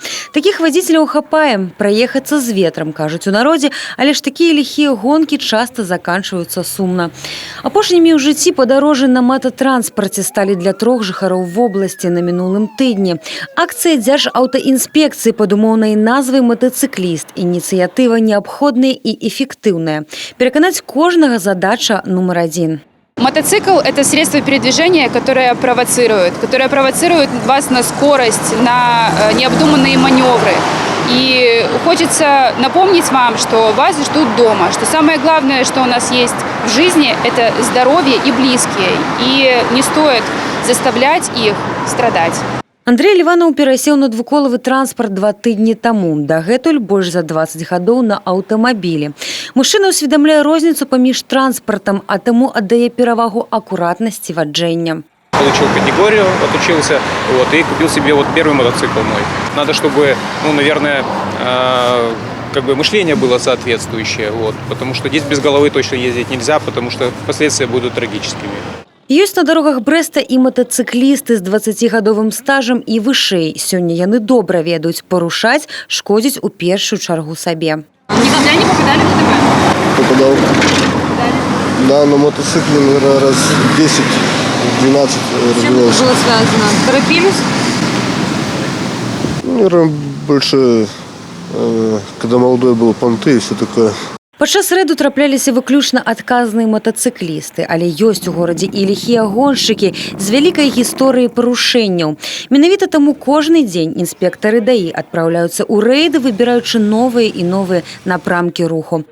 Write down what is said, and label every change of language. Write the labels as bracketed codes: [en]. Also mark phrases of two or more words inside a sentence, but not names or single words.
[be] Такіх вадзіцеляў хапае, праехацца з ветрам, кажуць у народзе, але ж такія ліхія гонкі часта заканчваюцца сумна. Апошнімі ў жыцці падарожжы на мататранспарце сталі для 3 жыхароў вобласці на мінулым тыдні. Акцыя Дзяржаўтаінспекцыі пад умоўнай назвай «Мотоциклист» – ініцыятыва [ru] необходная и эффективная. Переконать кожного задача номер 1. Мотоцикл – это средство передвижения, которое провоцирует вас на скорость, на необдуманные маневры. И хочется напомнить вам, что вас ждут дома, что самое главное, что у нас есть в жизни – это здоровье и близкие. И не стоит заставлять их страдать. [be] Андрей Ливанов перасеў на двуколавы транспорт 2 тыдні таму. Дагэтуль больш за 20 гадоў на аўтамабілі. Мужчына ўсведамляе розніцу паміж транспартам, а таму аддае перавагу акуратнасці ваджэння. [ru] Получил категорию, отучился и купил себе первый мотоцикл мой. Надо, чтобы, наверное, мышление было соответствующее, потому что здесь без головы точно ездить нельзя, потому что последствия будут трагическими. [be] Ёсць на дарогах Брэста і мотоциклісты з 20-гадовым стажам і вышэй. Сёння яны добра ведаюць, парушаць шкодзіць у першую чаргу сабе. [ru] Никогда не попадали в ДТП? Попадал. Да, на мотоцикле, наверное, раз 10-12 разбивался. С чем было связано? Торопились? Наверное, больше, когда молодой был, понты и все такое. [be] Падчас рэду трапляліся выключна адказныя мотоциклісты, але ёсць у горадзе і ліхія гоншчыкі з вялікай гісторыяй парушэнняў. Менавіта таму кожны дзень інспектары ДАІ адпраўляюцца ў рэйды, выбіраючы новыя і новыя напрамкі руху.